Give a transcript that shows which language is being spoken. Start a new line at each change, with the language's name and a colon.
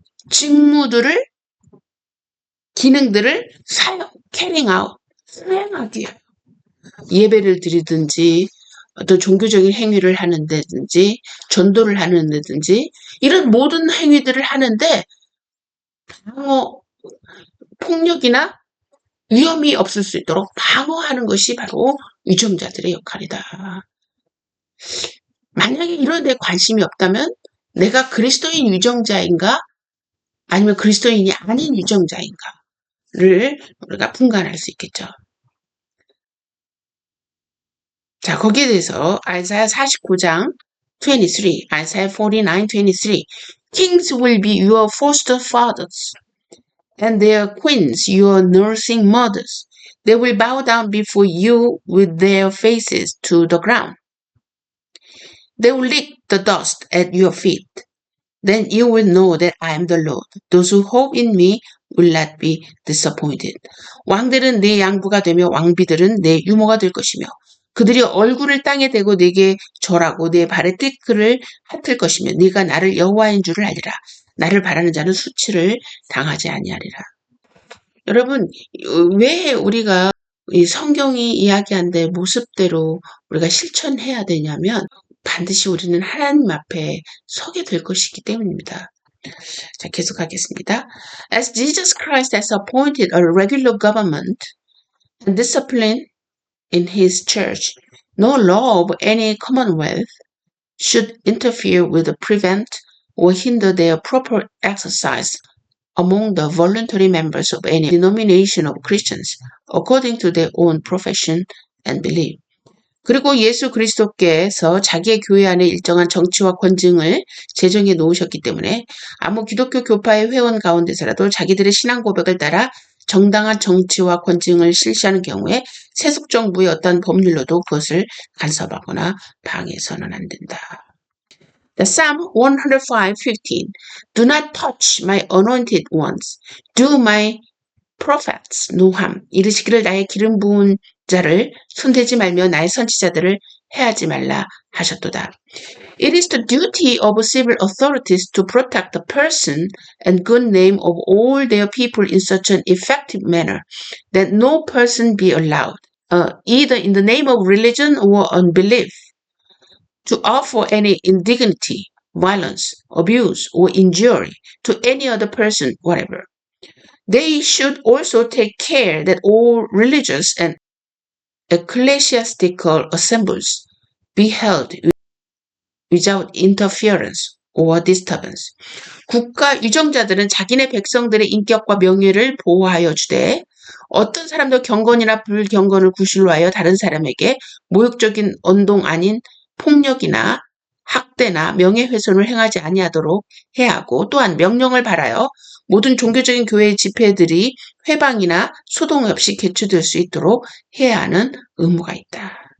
Korean: 직무들을, 기능들을
English: carrying out,
Korean: 수행하기 위하여 예배를 드리든지 어떤 종교적인 행위를 하는데든지 전도를 하는데든지 이런 모든 행위들을 하는데 방어, 폭력이나 위험이 없을 수 있도록 방어하는 것이 바로 유정자들의 역할이다. 만약에 이런 데 관심이 없다면 내가 그리스도인 유정자인가 아니면 그리스도인이 아닌 유정자인가를 우리가 분간할 수 있겠죠. 자, 거기에 대해서 아이사야 49장 23, 아이사야 49:23,
English: Kings will be your foster fathers, and their queens your nursing mothers. They will bow down before you with their faces to the ground. They will lick the dust at your feet. Then you will know that I am the Lord. Those who hope in me will not be disappointed.
Korean: 왕들은 내 양부가 되며 왕비들은 내 유모가 될 것이며 그들이 얼굴을 땅에 대고 내게 절하고 내 발에 띠끌을 핥을 것이며 네가 나를 여호와인 줄을 알리라. 나를 바라는 자는 수치를 당하지 아니하리라. 여러분, 왜 우리가 이 성경이 이야기한 데 모습대로 우리가 실천해야 되냐면 반드시 우리는 하나님 앞에 서게 될 것이기 때문입니다. 자, 계속하겠습니다.
English: As Jesus Christ has appointed a regular government and discipline in his church, no law of any commonwealth should interfere with, prevent, or hinder their proper exercise among the voluntary members of any denomination of Christians, according to their own profession and belief.
Korean: 그리고 예수 그리스도께서 자기의 교회 안에 일정한 정치와 권징을 제정해 놓으셨기 때문에 아무 기독교 교파의 회원 가운데서라도 자기들의 신앙 고백을 따라 정당한 정치와 권징을 실시하는 경우에 세속 정부의 어떤 법률로도 그것을 간섭하거나 방해해서는 안 된다.
English: The Psalm 105:15. Do not touch my anointed ones. Do my prophets no harm.
Korean: 이르시기를 나의 기름 부은 자를 손대지 말며 나의 선지자들을 해하지 말라 하셨도다.
English: It is the duty of civil authorities to protect the person and good name of all their people in such an effective manner that no person be allowed, either in the name of religion or unbelief, to offer any indignity, violence, abuse, or injury to any other person, whatever. They should also take care that all religious and ecclesiastical assemblies be held without interference or disturbance.
Korean: 국가 유정자들은 자기네 백성들의 인격과 명예를 보호하여 주되 어떤 사람도 경건이나 불경건을 구실로 하여 다른 사람에게 모욕적인 언동 아닌 폭력이나 학대나 명예훼손을 행하지 아니하도록 해야 하고, 또한 명령을 발하여 모든 종교적인 교회의 집회들이 회방이나 소동 없이 개최될 수 있도록 해야 하는 의무가 있다.